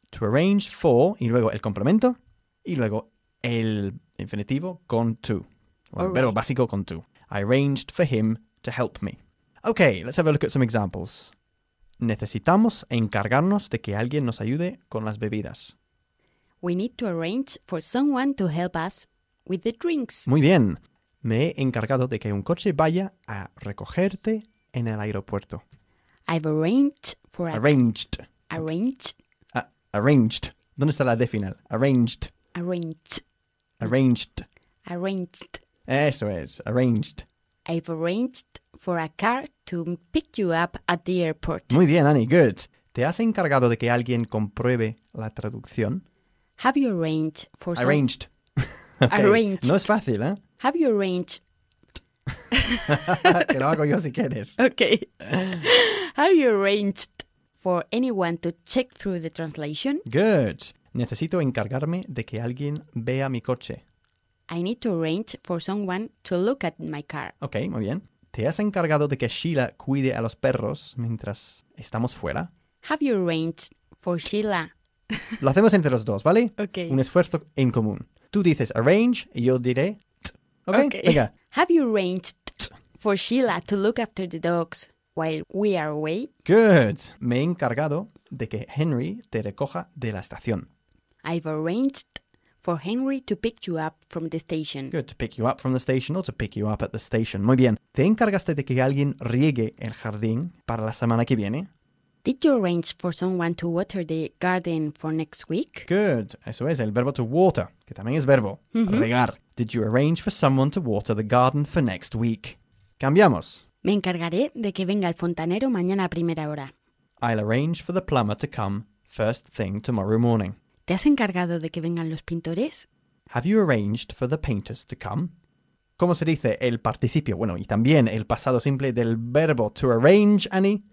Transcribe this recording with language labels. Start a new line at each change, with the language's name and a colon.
English: To arrange for,
Spanish: y luego el complemento, y luego el infinitivo con to.
English: Well,
Spanish: verbo básico con
English: to. I arranged for him to help me. Okay, let's have a look at some examples.
Spanish: Necesitamos encargarnos de que alguien nos ayude con las bebidas.
English: We need to arrange for someone to help us with the drinks.
Spanish: Muy bien. Me he encargado de que un coche vaya a recogerte en el aeropuerto.
English: I've arranged for... Arranged. Arranged.
Spanish: Arranged. ¿Dónde está la D final? Arranged.
English: Arranged.
Spanish: Eso es. Arranged.
English: I've arranged for a car to pick you up at the airport.
Spanish: Muy bien, Annie.
English: Good.
Spanish: ¿Te has encargado de que alguien compruebe la traducción?
English: Have you arranged for... Arranged. Some... Okay. Arranged.
Spanish: No es fácil, ¿eh?
English: Have you arranged...
Spanish: Que lo hago yo si quieres.
English: Okay. Have you arranged for anyone to check through the translation? Good.
Spanish: Necesito encargarme de que alguien vea mi coche.
English: I need to arrange for someone to look at my car.
Spanish: Okay, muy bien. ¿Te has encargado de que Sheila cuide a los perros mientras estamos fuera?
English: Have you arranged for Sheila?
Spanish: Lo hacemos entre los dos, ¿vale?
English: Okay.
Spanish: Un esfuerzo en común. Tú dices arrange y yo diré t. Okay? Okay. Venga.
English: Have you arranged for Sheila to look after the dogs while we are away? Good. Me he encargado de que Henry te recoja de la estación. I've arranged for Henry to pick you up from the station. Good, to pick you up from the station or to pick you up at the station.
Spanish: Muy bien. ¿Te encargaste de que alguien riegue el jardín para la semana que viene?
English: Did you arrange for someone to water the garden for next week? Good.
Spanish: Eso es, el verbo to water, que también es verbo. Regar.
English: Did you arrange for someone to water the garden for next week?
Spanish: Cambiamos. Me encargaré de que venga el fontanero mañana a primera hora.
English: I'll arrange for the plumber to come first thing tomorrow morning.
Spanish: ¿Te has encargado de que vengan los pintores?
English: Have you arranged for the painters to come?
Spanish: ¿Cómo se dice el participio? Bueno, y también el pasado simple del verbo to arrange, Annie.